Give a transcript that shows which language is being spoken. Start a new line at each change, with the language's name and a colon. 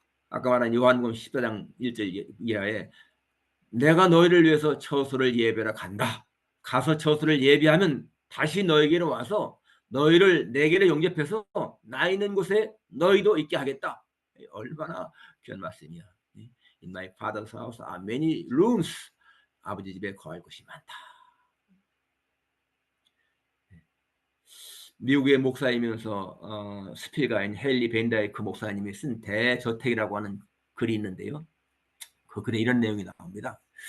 Korean: 아까 말한 요한복음 14장 1절 이하에 내가 너희를 위해서 처소를 예배하러 간다. 가서 처소를 예비하면 다시 너에게로 와서 너희를 내게로 영접해서 나 있는 곳에 너희도 있게 하겠다. 얼마나 귀한 말씀이야.
English: In my father's house are many rooms.
Korean: 아버지 집에 거할 곳이 많다. 미국의 목사이면서 스필가인 헨리 벤다이크 목사님이 쓴 대저택이라고 하는 글이 있는데요. 그 글에 이런 내용이 나옵니다.